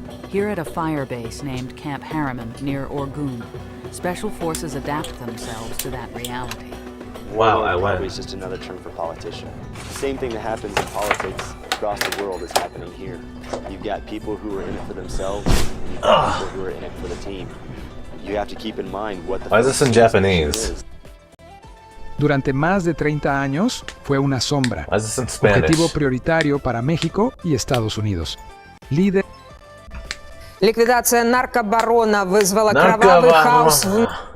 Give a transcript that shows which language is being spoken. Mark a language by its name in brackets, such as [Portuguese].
[English] Here at a fire base named Camp Harriman near Orgun, Special Forces adapt themselves to that reality. Wow, I went. It's just another term for politician. The same thing that happens in politics across the world is happening here. You've got people who are in it for themselves, and you've got people who are in it for the team. You have to keep in mind what the Why is this in Japanese? [Spanish] Durante más de 30 años fue una sombra, objetivo prioritario para México y Estados Unidos. Líder. [Russian] Ликвидация наркобарона вызвала кровавый хаос в...